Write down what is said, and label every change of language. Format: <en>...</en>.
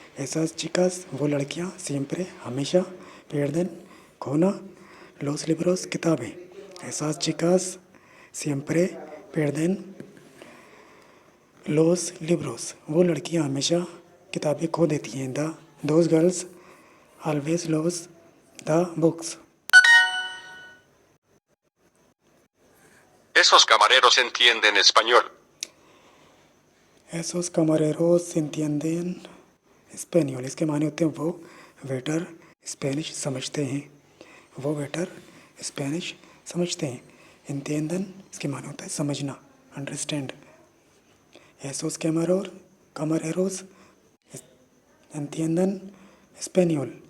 <es>Esas chicas</es> <hi>वो लड़कियां</hi> <es>siempre</es> <hi>हमेशा</hi> <es>pierden</es> <hi>खोना</hi> <es>los libros</es> <hi>किताबें।</hi> <es>Esas chicas siempre pierden los libros।</es> <hi>वो लड़कियां हमेशा किताबें खो देती हैं।</hi> <en>Those girls always lose the books।</en> <es>Esos camareros entienden español. Esos camareros entienden español।</es> <hi>इसके माने होते हैं वो वेटर स्पेनिश समझते हैं। वो वेटर स्पेनिश समझते हैं। entienden इसके माने होता है समझना, understand.</hi> <es>esos camareros entienden español।</es>